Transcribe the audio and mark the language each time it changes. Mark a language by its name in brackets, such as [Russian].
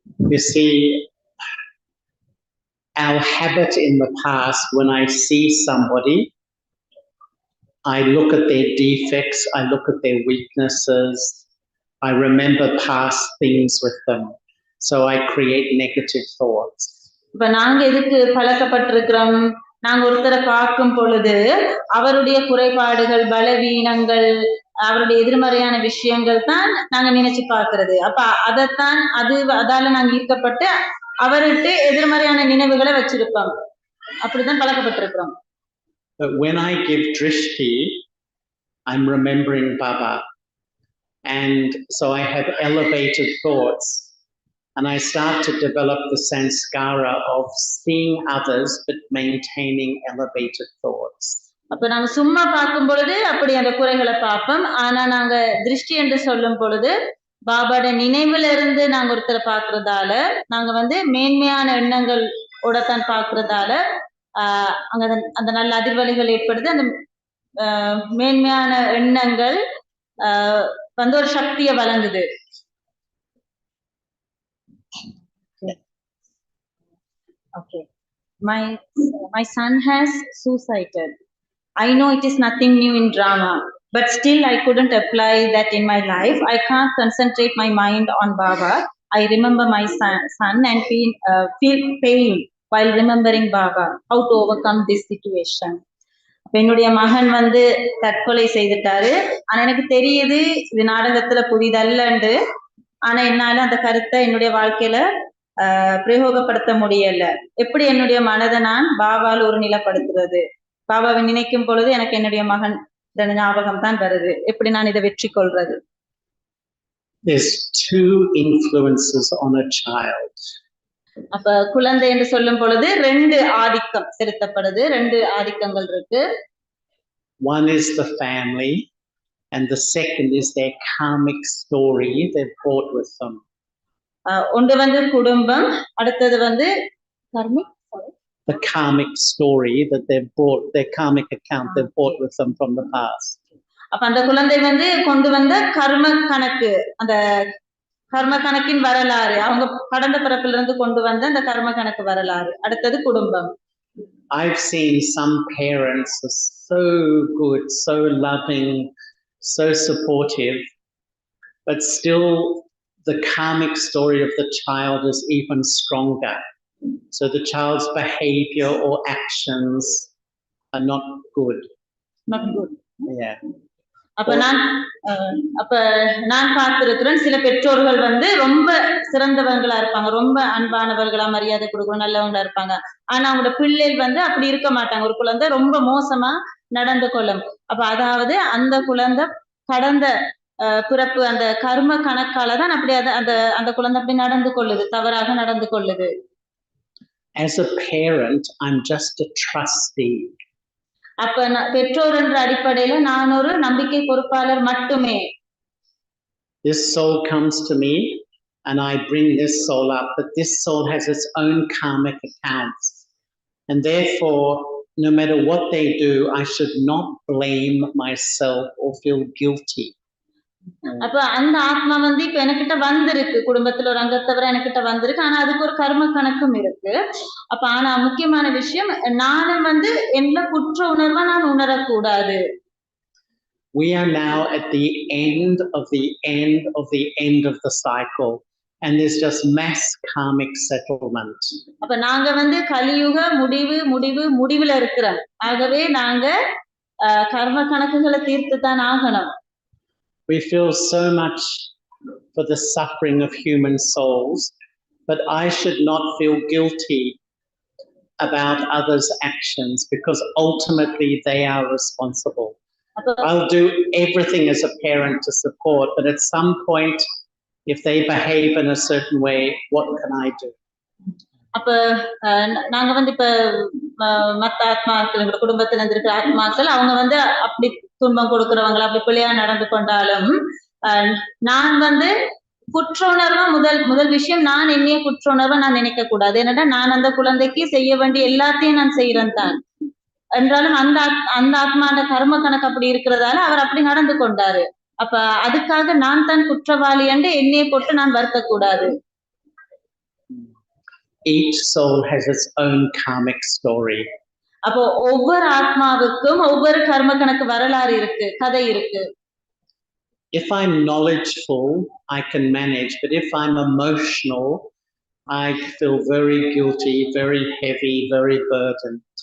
[English] You see, our habit in the past, when I see somebody, I look at their defects, I look at their weaknesses, I remember past things with them. So I create negative thoughts. [Tamil] இப்ப நாங்க எதுக்கு பழக்கப்பட்டிருக்கிறோம், நாங்க ஒருத்தரை பார்க்கும் பொழுது அவருடைய குறைபாடுகள் பலவீனங்கள் அவருடைய எதிர்மறையான விஷயங்கள் தான் நாங்க நினைச்சு பார்க்கிறது. அப்ப அதைத்தான் அதால நாங்க ஈர்க்கப்பட்டு அவர்கிட்ட எதிர்மறையான நினைவுகளை வச்சிருப்போம். அப்படிதான் பழக்கப்பட்டிருக்கிறோம். [English] But when I give drishti, I'm remembering Baba. And so I have elevated thoughts. And I start to develop the sanskara of seeing others but maintaining elevated thoughts. [Tamil] அப்ப நாங்க சும்மா பார்க்கும் பொழுது அப்படி அந்த குறைகளை பார்ப்போம். ஆனா நாங்க திருஷ்டி என்று சொல்லும் பொழுது பாபாவோட நினைவுல இருந்து நாங்க ஒருத்தரை பார்க்கறதால நாங்க வந்து மேன்மையான எண்ணங்கள் ஓடத்தான் பார்க்கறதால அங்க அந்த நல்ல அதிர்வலைகள் ஏற்படுது. அந்த மேன்மையான எண்ணங்கள் வந்து ஒரு சக்தியை வழங்குது. [English] Okay. My son has suicided. I know it is nothing new in drama, but still I couldn't apply that in my life. I can't concentrate my mind on Baba. I remember my son and feel pain while remembering Baba. How to overcome this situation? [Tamil] என்னுடைய மகன் வந்து தற்கொலை செய்துட்டாரு. ஆனா எனக்கு தெரியுது இது நாடகத்துல புதிதல்லண்டு. ஆனா என்னால அந்த கருத்தை என்னுடைய வாழ்க்கையில பிரயோகப்படுத்த முடியல. எப்படி என்னுடைய மனதை நான் பாபால் ஒரு நிலைப்படுத்துறது? பாபாவை நினைக்கும் பொழுது எனக்கு என்னுடைய மகன் ஞாபகம் தான் வருது. எப்படி நான் இதை வெற்றி கொள்றது? [English] There's two influences on a child. [Tamil] அப்ப குழந்தை என்று சொல்லும் பொழுது ரெண்டு ஆதிக்கம் செலுத்தப்படுது. ரெண்டு ஆதிக்கங்கள் இருக்கு. [English] One is the family and the second is their karmic story they've brought with them. [Tamil] ஒன்று வந்து குடும்பம், அடுத்தது வந்து [English] the karmic story that they've brought, their karmic account they've brought with them from the past. [Tamil] அப்ப அந்த குழந்தை வந்து கொண்டு வந்த கர்ம கணக்கு, அந்த கர்ம கணக்கின் வரலாறு, அவங்க கடந்த பிறப்பிலிருந்து இருந்து கொண்டு வந்த அந்த கர்ம கணக்கு வரலாறு. அடுத்தது குடும்பம். [English] I've seen some parents are so good, so loving, so supportive, but still the karmic story of the child is even stronger. So the child's behavior or actions are not good. Not good. Yeah. [Tamil] அப்ப நான் பார்த்திருக்கிறேன் சில பெற்றோர்கள் வந்து ரொம்ப சிறந்தவங்களா இருப்பாங்க, ரொம்ப அன்பானவர்களா, மரியாதை கொடுக்கணும், நல்லவங்களா இருப்பாங்க. ஆனா அவங்களோட பிள்ளைகள் வந்து அப்படி இருக்க மாட்டாங்க. ஒரு குழந்தை ரொம்ப மோசமா நடந்து கொள்ளும். அப்ப அதாவது அந்த குழந்தை கடந்த பிறப்பு அந்த கர்ம கணக்காலதான் அப்படி அந்த குழந்தை அப்படி நடந்து கொள்ளுது, தவறாக நடந்து கொள்ளுது. [English] As a parent, I'm just a trustee. [Tamil] அப்ப பெற்றோர் என்ற அடிப்படையில நான் ஒரு நம்பிக்கை பொறுப்பாளர் மட்டுமே. [English] This soul comes to me and I bring this soul up, but this soul has its own karmic accounts. And therefore, no matter what they do, I should not blame myself or feel guilty. [Tamil] அப்ப அந்த ஆத்மா வந்து இப்ப எனக்கிட்ட வந்திருக்கு, குடும்பத்துல ஒரு அங்கத்தவரை எனக்கிட்ட வந்திருக்கு. ஆனா அதுக்கு ஒரு கர்ம கணக்கும் இருக்கு. அப்ப ஆனா முக்கியமான விஷயம், நானும் வந்து என்ன குற்ற உணர்வா நான் உணரக்கூடாது. [English] We are now at the end of the end of the end of the cycle, and there's just mass karmic settlement. [Tamil] அப்ப நாங்க வந்து கலியுக முடிவுல இருக்கிறோம். ஆகவே நாங்க கர்ம கணக்குகளை தீர்த்து தான் ஆகணும். [English] We feel so much for the suffering of human souls, but I should not feel guilty about others' actions because ultimately they are responsible. I'll do everything as a parent to support, but at some point, if they behave in a certain way, what can I do? [Tamil] அப்ப நாங்க வந்து இப்ப மத்த ஆத்மாக்கள், எங்க குடும்பத்துல இருக்கிற ஆத்மாக்கள், அவங்க வந்து அப்படி துன்பம் கொடுக்கிறவங்களா, அப்படி பிள்ளையா நடந்து கொண்டாலும் நான் வந்து குற்ற உணர்வா முதல் விஷயம், நான் என்னைய குற்ற உணர்வா நான் நினைக்க கூடாது. என்னடா நான் அந்த குழந்தைக்கு செய்ய வேண்டிய எல்லாத்தையும் நான் செய்யறேன் தான் என்றாலும் அந்த ஆத்மாண்ட கர்ம கணக்கு அப்படி இருக்கிறதால அவர் அப்படி நடந்து கொண்டாரு. அப்ப அதுக்காக நான் தான் குற்றவாளி என்று என்னைய போட்டு நான் வருத்தக்கூடாது. [English] Each soul has its own karmic story. [Tamil] அப்போ ஒவ்வொரு ஆத்மாவுக்கும் ஒவ்வொரு கர்ம கணக்கு வரலாறு இருக்கு, கதை இருக்கு. [English] If I'm knowledgeful, I can manage, but if I'm emotional, I feel very guilty, very heavy, very burdened.